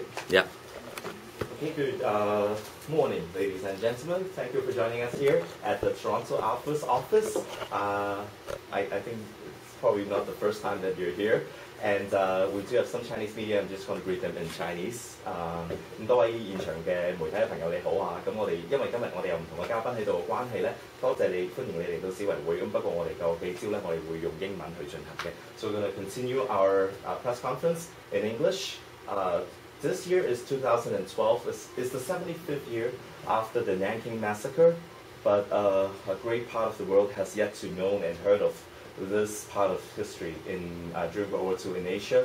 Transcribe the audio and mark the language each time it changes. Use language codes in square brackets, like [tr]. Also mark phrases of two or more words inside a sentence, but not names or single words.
[en] Yeah. Okay, good morning, ladies and gentlemen. Thank you for joining us here at the Toronto Alpha's office. I think it's probably not the first time that you're here. And we do have some Chinese media. I'm just going to greet them in Chinese. [yue] 咁多位現場嘅媒體嘅朋友你好啊！咁我哋因為今日我哋有唔同嘅嘉賓喺度嘅關係咧，多謝你歡迎你嚟到市維會。咁不過我哋個記招咧，我哋會用英文去進行嘅。 [en] So we're going to continue our press conference in English. This year is 2012. It's the 75th year after the Nanjing Massacre, but a great part of the world has yet to know and heard of this part of history during World War II in Asia.